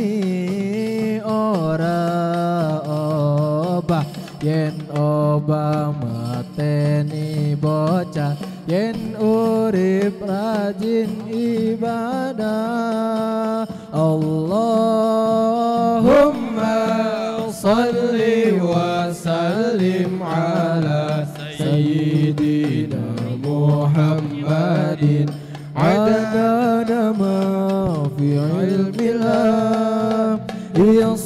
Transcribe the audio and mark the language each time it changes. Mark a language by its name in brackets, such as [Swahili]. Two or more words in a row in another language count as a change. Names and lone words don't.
[Javanese] ora obah yen obah mateni bocah yen urip rajin [Arabic] ibadah اللهم صل وسلم على سيدنا محمد عدد ما في علم الله هي